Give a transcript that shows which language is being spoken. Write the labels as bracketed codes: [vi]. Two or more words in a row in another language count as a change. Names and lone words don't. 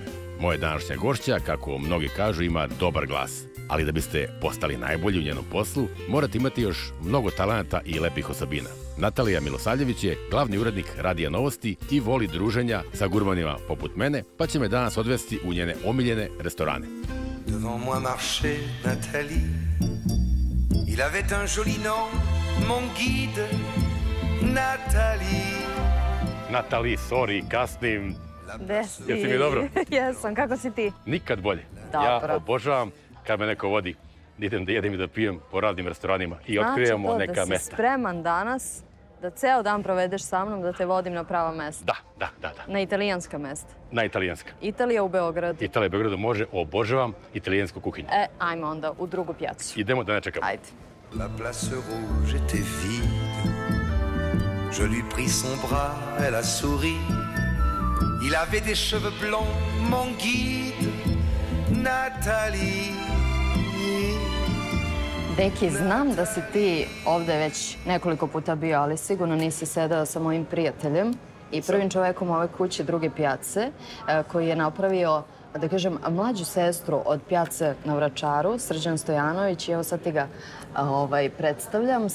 [sr] Moja današnja gošća, kako mnogi kažu, ima dobar glas. Ali da biste postali najbolji u njenom poslu, morate imati još mnogo talenata i lepih osobina. Natalija Milosavljević je glavni urednik Radija Novosti i voli druženja sa gurmanima poput mene, pa će me danas odvesti u njene omiljene restorane. [fr] Devant moi marchait Nathalie. Il avait un joli nom, mon guide, Nathalie. [sr] Natali, sorry, kasnim. Gde si? Jesi mi dobro? Jesam, kako si ti? Nikad bolje. Dobro. Ja obožavam kad me neko vodi da idem da jedem i da pijem po raznim restoranima i otkrivamo neka mesta. Znači da si spreman danas da ceo dan provedeš sa mnom, da te vodim na prava mesta. Da. Na italijanska mesta. Na italijanska. Italija u Beogradu. Italija u Beogradu može, obožavam italijansku kuhinju. Ajmo onda u drugu pijacu. Idemo da ne čekamo. Ajde. [fr] La place rouge était vide. Je lui pris son bras, elle a souri. Il avait des cheveux blonds, mon guide, Nathalie. [sr] Deki, znam da si ti ovde već nekoliko puta bio, ali sigurno nisi sedao sa mojim prijateljem i prvim čovekom ove kuće druge pijace, koji je napravio, da kažem, mlađu sestru od pijace na Vračaru, Srđan Stojanović, i evo sad ti ga predstavljam.